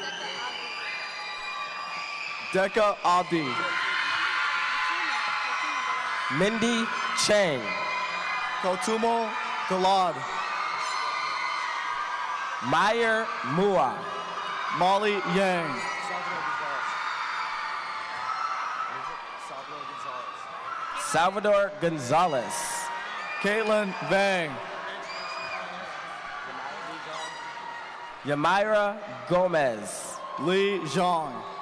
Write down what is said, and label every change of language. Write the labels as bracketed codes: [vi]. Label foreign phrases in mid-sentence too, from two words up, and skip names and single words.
[en] Deka Abdi. Mindy Chang. Kotumo Galad. Meyer Mua. Molly Yang. Salvador Gonzalez. Caitlin Vang. Yamira Gomez. Lee Zhang.